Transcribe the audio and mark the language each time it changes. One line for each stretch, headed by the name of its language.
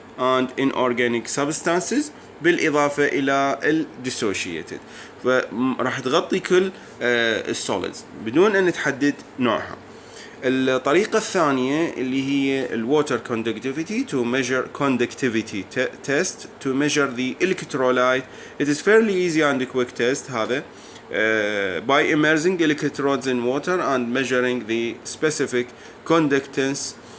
English: and inorganic substances
Arabic: بالإضافة إلى ال
English: dissociated.
Arabic: فراح تغطي كل السوليدز بدون أن تحدد نوعها. الطريقة الثانية اللي هي ال
English: water conductivity to measure conductivity test to measure the electrolyte. It is fairly easy and a quick test
Arabic: هذا
English: by immersing electrodes in water and measuring the specific conductance.